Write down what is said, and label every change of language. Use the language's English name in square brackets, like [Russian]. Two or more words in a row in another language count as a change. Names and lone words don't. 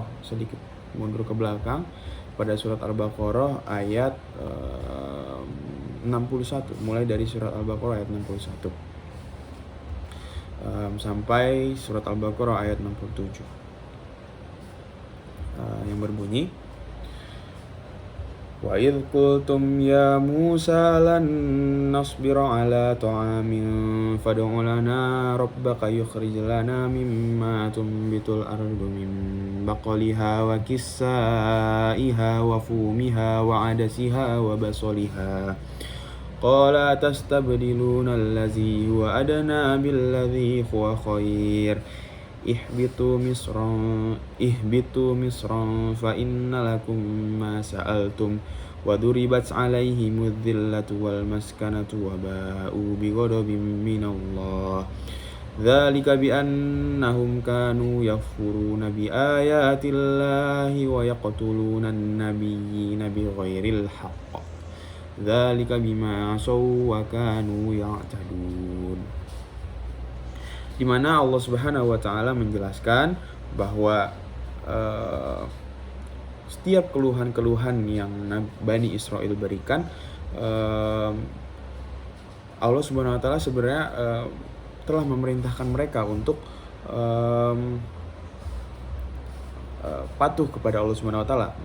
[Indonesian] Sedikit mundur ke belakang, pada surat Al-Baqarah ayat 61, mulai dari surat Al-Baqarah ayat 61 sampai surat Al-Baqarah ayat 67 yang berbunyi, [Arabic] وإذ قلتم يا موسى لن نصبر على طعام فادع لنا ربك يخرج لنا مما تنبت الأرض من بقلها وقثائها وفومها وعدسها وبصلها قال أتستبدلون الذي هو أدنى بالذي هو خير اهبطوا مصرا فإن لكم ما سألتم وضربت عليهم الذلة والمسكنة وباءوا بغضب من الله ذلك بأنهم كانوا يكفرون بآيات الله ويقتلون النبيين بغير الحق ذلك بما عصوا وكانوا يعتدون. [Indonesian] Di mana Allah [Arabic] سبحانه وتعالى [Indonesian] menjelaskan bahwa setiap keluhan-keluhan yang Bani Israel berikan, Allah [Arabic] سبحانه وتعالى [Indonesian] sebenarnya telah memerintahkan mereka untuk patuh kepada Allah [Arabic] سبحانه وتعالى.